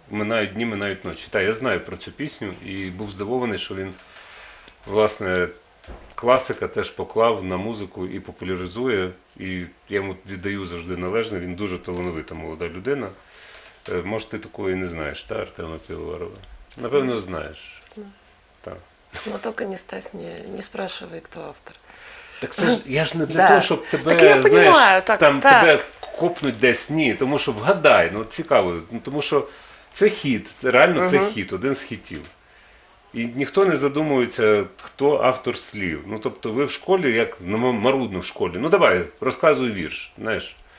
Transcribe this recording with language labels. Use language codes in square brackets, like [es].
[uk] Минають дні, минають ночі. Я знаю про цю пісню і був здивований, що він, власне, класика теж поклав на музику і популяризує. І я йому віддаю завжди належне, він дуже талановита молода людина. Може, ти такої не знаєш, Артема Пивоварова? Напевно, знаєш. Знаю. Так. [ru] Но только не спрашивай, кто автор. [uk] Так це ж я ж не для того, щоб тебе, тебе копнуть десь, ні, тому що вгадай, цікаво, тому що це хіт, реально це хіт, один з хітів. І ніхто не задумується, хто автор слів. Тобто ви в школі, як марудно в школі, давай, розказуй вірш, знаєш.